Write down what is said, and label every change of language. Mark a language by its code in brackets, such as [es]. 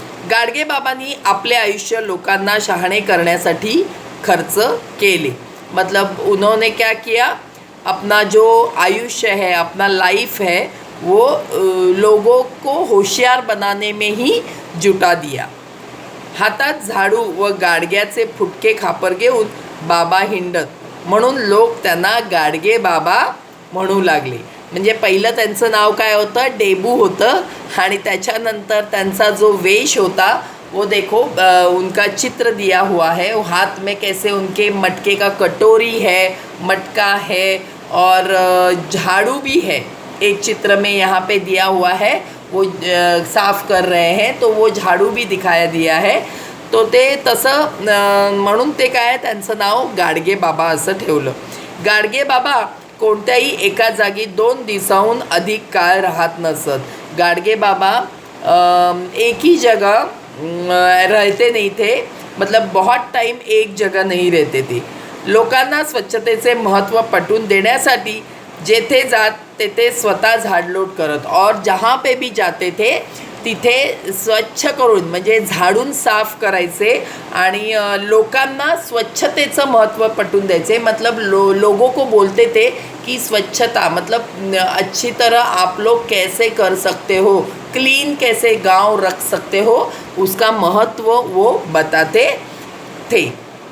[mr] गाडगे बाबांनी आपले आयुष्य लोकांना शहाणे करण्यासाठी खर्च केले। [hi] मतलब उन्होंने क्या किया, अपना जो आयुष्य है, अपना लाइफ है, वो लोगों को होशियार बनाने में ही जुटा दिया। [mr] हातात झाडू व गाडग्याचे फुटके खापर घेऊन बाबा हिंडत, म्हणून लोक त्यांना गाडगे बाबा म्हणू लागले। म्हणजे पहिलं त्यांचं नाव काय होतं, डेबू होतं, आणि त्याच्यानंतर त्यांचा जो वेश होता [hi] वो देखो उनका चित्र दिया हुआ है। वो हाथ में कैसे उनके मटके का कटोरी है, मटका है और झाड़ू भी है, एक चित्र में यहाँ पे दिया हुआ है। वो साफ कर रहे हैं तो वो झाड़ू भी दिखाया दिया है। [mr] तो ते तसं म्हणून ते काय, त्यांचं नाव गाडगे बाबा असं ठेवलं। गाडगे बाबा कोणत्याही एका जागी 2 दिवसाहून अधिक काळ राहत नसत। [hi] गाडगे बाबा एक ही जगह रहते नहीं थे, मतलब बहुत टाइम एक जगह नहीं रहते थे। [mr] लोकांना स्वच्छतेचे महत्त्व पटवून देण्यासाठी जेथे जात तेथे स्वतः झाडलोट करत, [hi] और जहाँ पे भी जाते थे [mr] तिथे स्वच्छ करून म्हणजे झाडून साफ करायचे आणि लोकांना स्वच्छतेचं महत्त्व पटवून द्यायचे। [hi] मतलब लोगों को बोलते थे कि स्वच्छता मतलब अच्छी तरह आप लोग कैसे कर सकते हो, क्लीन कैसे गांव रख सकते हो, उसका महत्व वो बताते थे।